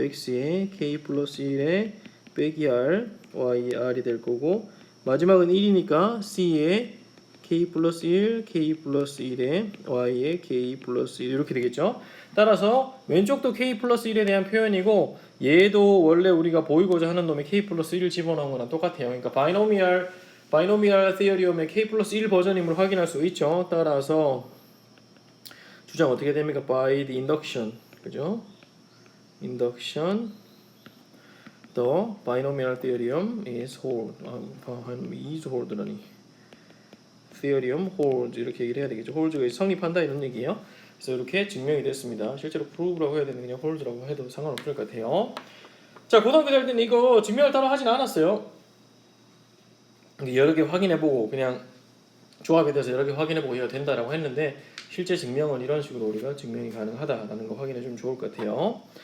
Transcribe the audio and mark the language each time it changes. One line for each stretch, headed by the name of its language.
Korean: x의 k 플러스 1에 빼기 r, y의 r이 될 거고 마지막은 1이니까 c의 k 플러스 1, k 플러스 1에 y의 k 플러스 1 이렇게 되겠죠. 따라서 왼쪽도 k 플러스 1에 대한 표현이고 얘도 원래 우리가 보이고자 하는 놈의 k 플러스 1을 집어넣은 거랑 똑같아요. 그러니까 바이노미얼 티어리움의 k 플러스 1 버전임을 확인할 수 있죠. 따라서 주장 어떻게 됩니까?
English: By the induction,
Korean: 그죠?
English: Induction, the binomial theorem is hold. is hold라니. theorem holds
Korean: 이렇게 얘기를 해야 되겠죠. holds가 성립한다 이런 얘기예요. 그래서 이렇게 증명이 됐습니다. 실제로 prove라고 해야 되는 그냥 holds라고 해도 상관없을 것 같아요. 자, 고등학교 다닐 때는 이거 증명을 따로 하진 않았어요. 여러 개 확인해보고 그냥 조합에 대해서 여러 개 확인해보고 해야 된다라고 했는데 실제 증명은 이런 식으로 우리가 증명이 가능하다라는 거 확인해주면 좋을 것 같아요.